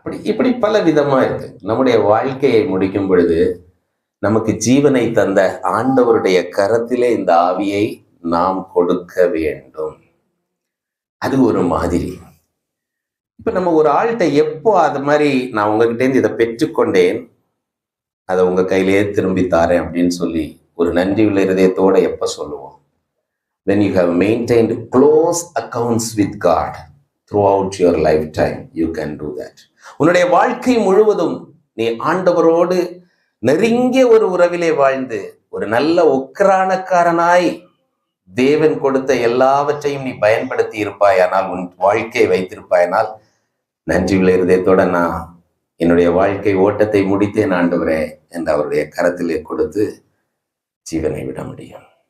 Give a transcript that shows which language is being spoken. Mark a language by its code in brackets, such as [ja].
[ta] இப்படி பல விதமா இருக்கு. நம்முடைய வாழ்க்கையை முடிக்கும் பொழுது நமக்கு ஜீவனை தந்த ஆண்டவருடைய கரத்திலே இந்த ஆவியை நாம் கொடுக்க வேண்டும். அது ஒரு மாதிரி. இப்ப நம்ம ஒரு ஆள்கிட்ட எப்போ அது மாதிரி நான் உங்ககிட்ட இருந்து இதை பெற்றுக்கொண்டேன், அதை உங்க கையிலேயே திரும்பி தாரேன் அப்படின்னு சொல்லி ஒரு நன்றியுள்ள இருதயத்தோட எப்ப சொல்லுவோம்? [en] when you have maintained close accounts with God throughout your lifetime, you can do that. [ta] உன்னுடைய வாழ்க்கை முழுவதும் நீ ஆண்டவரோடு நெருங்கிய ஒரு உறவிலே வாழ்ந்து ஒரு நல்ல உக்கிரானக்காரனாய் தேவன் கொடுத்த எல்லாவற்றையும் நீ பயன்படுத்தி இருப்பாயானால், உன் வாழ்க்கையை வைத்திருப்பாயானால், நன்றியுள்ள இருதயத்தோட நான் என்னுடைய வாழ்க்கை ஓட்டத்தை முடித்தேன் ஆண்டவரே என்று அவருடைய கரத்திலே கொடுத்து ஜீவனை விட முடியும்.